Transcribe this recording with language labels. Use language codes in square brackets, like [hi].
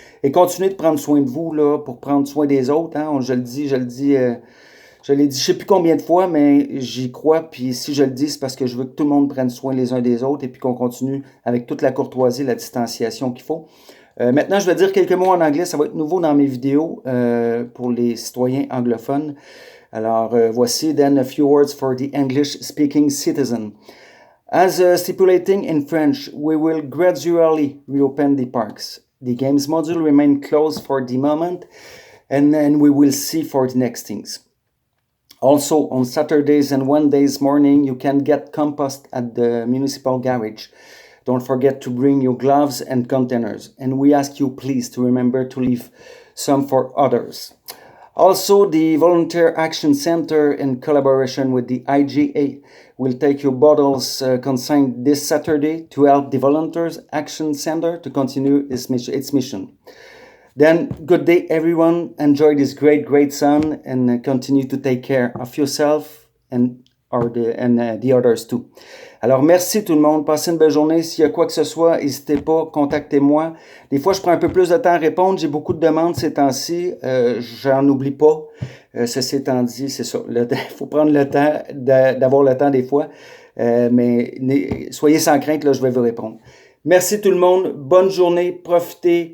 [fr] Et continuez de prendre soin de vous là, pour prendre soin des autres. Hein. Je l'ai dit, je l'ai dit je ne sais plus combien de fois, mais j'y crois. Puis si je le dis, c'est parce que je veux que tout le monde prenne soin les uns des autres et puis qu'on continue avec toute la courtoisie, la distanciation qu'il faut. Maintenant, je vais dire quelques mots en anglais. Ça va être nouveau dans mes vidéos pour les citoyens anglophones. Alors, voici [en] then a few words for the English-speaking citizen. As stipulating in French, we will gradually reopen the parks. The games module remain closed for the moment, and then we will see for the next things. Also, on Saturdays and Wednesdays morning, you can get compost at the municipal garage. Don't forget to bring your gloves and containers. And we ask you please to remember to leave some for others. Also, the Volunteer Action Center, in collaboration with the IGA, will take your bottles consigned this Saturday to help the Volunteers Action Center to continue its mission. Then, good day, everyone. Enjoy this great, great sun and continue to take care of yourself and the others too. [fr] Alors, merci tout le monde. Passez une belle journée. S'il y a quoi que ce soit, n'hésitez pas, contactez-moi. Des fois, je prends un peu plus de temps à répondre. J'ai beaucoup de demandes ces temps-ci. J'en oublie pas. Ceci étant dit, c'est ça. Il faut prendre le temps d'avoir le temps des fois. Mais soyez sans crainte, là, je vais vous répondre. Merci tout le monde. Bonne journée. Profitez.